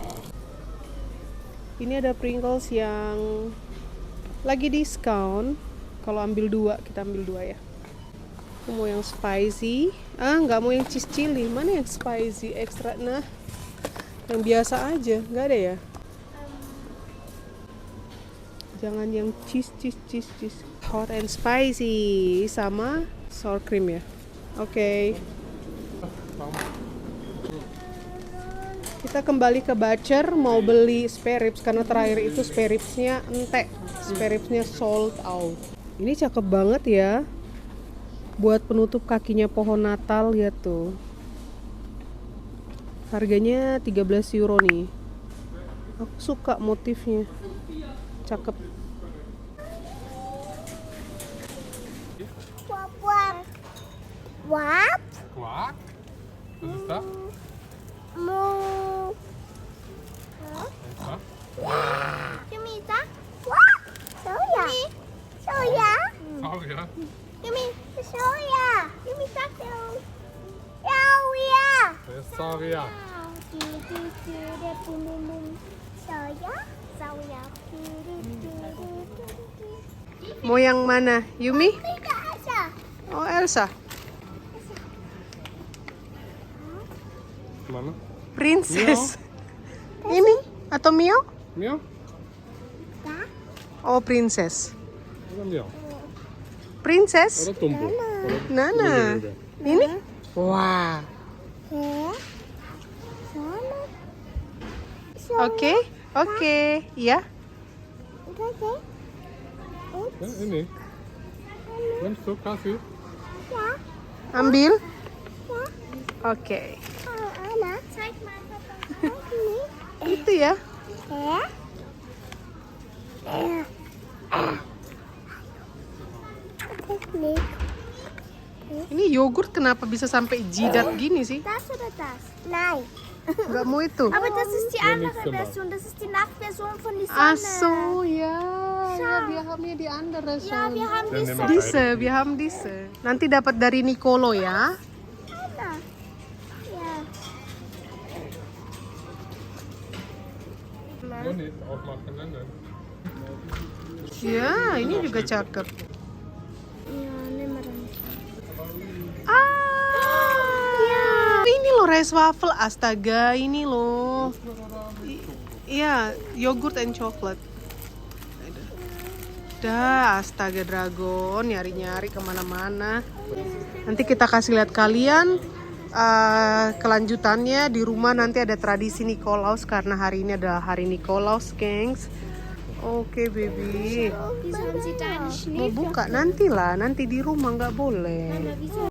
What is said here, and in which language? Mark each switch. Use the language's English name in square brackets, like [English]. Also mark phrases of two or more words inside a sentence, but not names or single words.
[Indonesian] Ini ada Pringles yang lagi diskon. Kalau ambil 2, kita ambil 2 ya. Aku mau yang spicy. Nggak mau yang [English] cheese chili. [Indonesian] Mana yang [English] spicy extra? [Indonesian] Nah, yang biasa aja. Nggak ada ya? Jangan yang cheese. [English] Hot and spicy [Indonesian] sama [English] sour cream [Indonesian] ya. Oke. Kita kembali ke Butcher mau beli [English] spare ribs [Indonesian] karena terakhir itu spare ribsnya entek. [English] Spare ribsnya sold out. [Indonesian] Ini cakep banget ya. Buat penutup kakinya pohon Natal, lihat tuh. Harganya 13 euro nih. Aku suka motifnya. Cakep. Wap. [German] Quark? Was ist das? Mu. Was? Yummy, tak? Wap. Soya. Soya. Oh ja. Yummy, soya. Yummy, tak dong. Soya. Das ist Saria. Soya. Soya. [Indonesian] Mau yang mana? Yumi? Tidak ada. Oh, Elsa. Mana? Princess. Ini atau Mio? Mio? Oh, princess. [German] Oder Mio? Princess? Oder Dumbo? Oder Nana. Lüge. [Indonesian] Ini? Wah. Oke. Oke. Ya. Ja, ini. [German] Nimmst du Kaffee? [Indonesian] Ambil. Oke. [German] Zeig mal, Papa. [Indonesian] Itu ya. Ini yogurt kenapa bisa sampai jidat gini sih? [German] Das oder das? Nein. [Indonesian] Nggak mau itu. [German] Aber das ist die Ja, andere nächste Mal. Version. Das ist die Nachtversion von die Ach Sonne. so, ja. Ja, wir haben hier die andere Ja, schon. wir haben die Dann nehmen Sonne. Diese, wir haben diese. [Indonesian] Nanti dapat dari Nicolo ya. [German] Ja. Nur nicht aufmachen, dann. [Indonesian] Ya, ini juga cakep. [German] Ja, nimm mal dann. [Indonesian] Ini loh [English] rice waffle, [Indonesian] astaga, ini loh. Iya, [English] yogurt and chocolate. [Indonesian] Dah, astaga dragon, nyari-nyari kemana-mana. Nanti kita kasih lihat kalian kelanjutannya di rumah. Nanti ada tradisi Nikolaus karena hari ini adalah hari Nikolaus, gengs. Oke, baby. [German] Wieso haben Sie da einen [Indonesian] Mau [German] Schnee? [Indonesian] buka nanti lah, nanti di rumah nggak boleh. [German] Wieso?